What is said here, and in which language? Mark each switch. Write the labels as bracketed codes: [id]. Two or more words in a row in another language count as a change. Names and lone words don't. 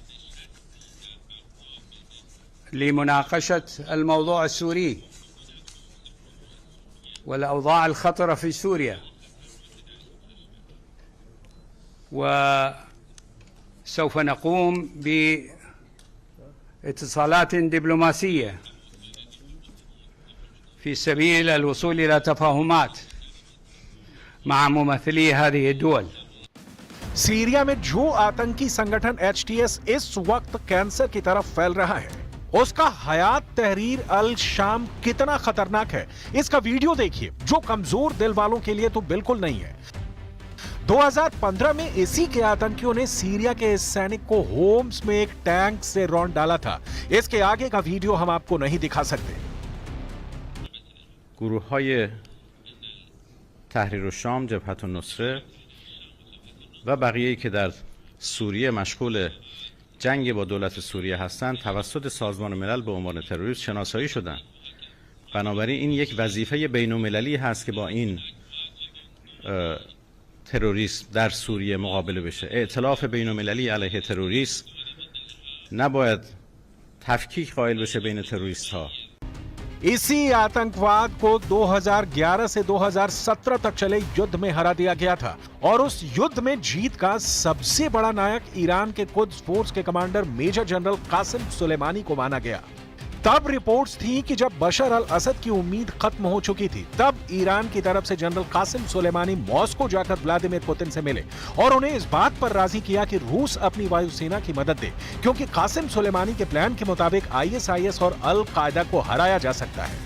[ar] لمناقشة الموضوع السوري والأوضاع الخطرة في سوريا، وسوف نقوم باتصالات دبلوماسية في سبيل الوصول إلى تفاهمات مع ممثلي هذه الدول. [hi] सीरिया में जो आतंकी संगठन एचटीएस इस वक्त कैंसर की तरफ फैल रहा है, उसका हयात तहरीर अल शाम कितना खतरनाक है, इसका वीडियो देखिए, जो कमजोर दिल वालों के लिए तो बिल्कुल नहीं है। 2015 में इसी के आतंकियों ने सीरिया के इस सैनिक को होम्स में एक टैंक से रौंद डाला था। इसके आगे का वीडियो हम आपको नहीं दिखा सकते। [fa] گروه‌های تحریر الشام، جبهت النصره و بقیه‌ای که در سوریه مشغول جنگ با دولت سوریه هستند توسط سازمان ملل به عنوان تروریست شناسایی شدند. بنابراین این یک وظیفه بین‌المللی هست که با این تروریسم در سوریه مقابله بشه. ائتلاف بین‌المللی علیه تروریسم نباید تفکیک قائل بشه بین تروریست‌ها. [hi] इसी आतंकवाद को 2011 से 2017 तक चले युद्ध में हरा दिया गया था और उस युद्ध में जीत का सबसे बड़ा नायक ईरान के कुद्स फोर्स के कमांडर मेजर जनरल कासिम सुलेमानी को माना गया। तब रिपोर्ट्स थी कि जब बशर अल असद की उम्मीद खत्म हो चुकी थी, तब ईरान की तरफ से जनरल कासिम सुलेमानी मॉस्को जाकर व्लादिमीर पुतिन से मिले और उन्हें इस बात पर राजी किया कि रूस अपनी वायुसेना की मदद दे, क्योंकि कासिम सुलेमानी के प्लान के मुताबिक आईएसआईएस और अल कायदा को हराया जा सकता है।